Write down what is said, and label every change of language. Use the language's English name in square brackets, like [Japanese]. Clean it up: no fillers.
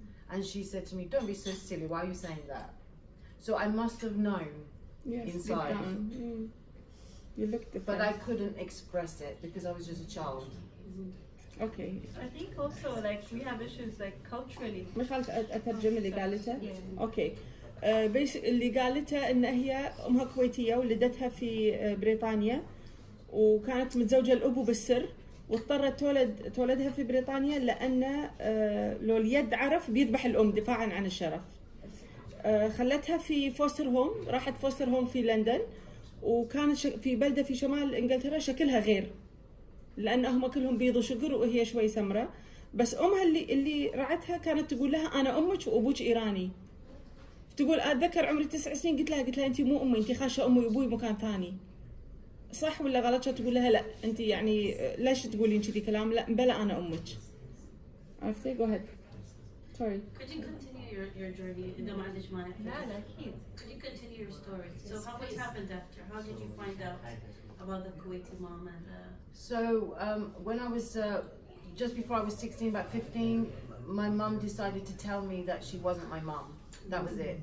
[English] And she said to me, "Don't be so silly, why are you saying that?" So I must have known inside. You looked different. But I couldn't express it because I was just a child. Okay. I think also like we have issues like culturally. [Arabic] خلت أترجم اللي قالته. [English] Okay. [Arabic] اللي قالته إن هي أمها كويتية ولدتها في بريطانيا وكانت متزوجة الأبو بالسر واضطرت تولدها في بريطانيا لأن لو اليد عرف بيذبح الأم دفاعا عن الشرف. خلتها في فوستر هوم، راحت فوستر هوم في لندن وكانت في بلدة في شمال إنجلترا شكلها غير. لأن هم كلهم بيض وشقر وهي شوي سمراء. بس أمها اللي رعتها كانت تقول لها أنا أمك وأبوك إيراني. تقول أتذكر عمري 9 سنين قلت لها أنت مو أمي، أنت خاشة أمي وأبوي مكان ثاني. صح ولا غلط؟ تقول لها لا أنت يعني ليش تقولين كذي كلام؟ لا بلا أنا أمك. عرفتي؟ [English] go ahead. Sorry. Could you continue your journey? [Arabic] إذا ما عندك مانع. لا أكيد. [English] Could you continue your story? So what happened after? How did you find out about the Kuwaiti mom and? So when I was just before I was 16, about 15, my mum decided to tell me that she wasn't my mum. That was it.